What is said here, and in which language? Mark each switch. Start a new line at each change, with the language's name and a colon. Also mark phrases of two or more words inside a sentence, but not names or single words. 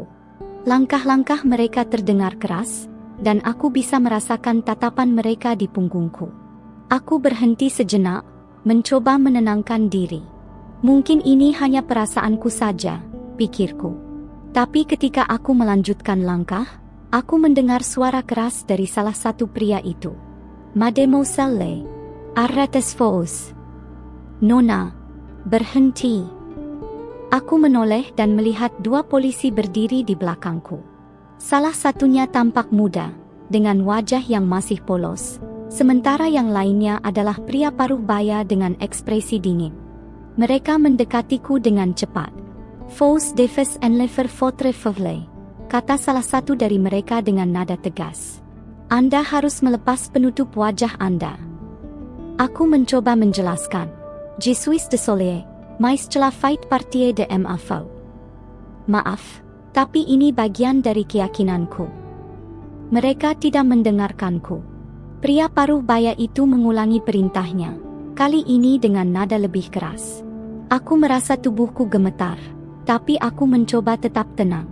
Indonesian: Langkah-langkah mereka terdengar keras, dan aku bisa merasakan tatapan mereka di punggungku. Aku berhenti sejenak, mencoba menenangkan diri. Mungkin ini hanya perasaanku saja, pikirku. Tapi ketika aku melanjutkan langkah, Aku mendengar suara keras dari salah satu pria itu.
French: Mademoiselle, arrêtez-vous.
Indonesian: Nona, berhenti. Aku menoleh dan melihat dua polisi berdiri di belakangku. Salah satunya tampak muda, dengan wajah yang masih polos, sementara yang lainnya adalah pria paruh baya dengan ekspresi dingin. Mereka mendekatiku dengan cepat.
French: Vous devez enlever votre feuille,
Indonesian: kata salah satu dari mereka dengan nada tegas. Anda harus melepas penutup wajah Anda. Aku mencoba menjelaskan.
French: Je suis désolé, mais cela fait partie de ma faute.
Indonesian: Maaf, tapi ini bagian dari keyakinanku. Mereka tidak mendengarkanku. Pria paruh baya itu mengulangi perintahnya, kali ini dengan nada lebih keras. Aku merasa tubuhku gemetar, tapi aku mencoba tetap tenang.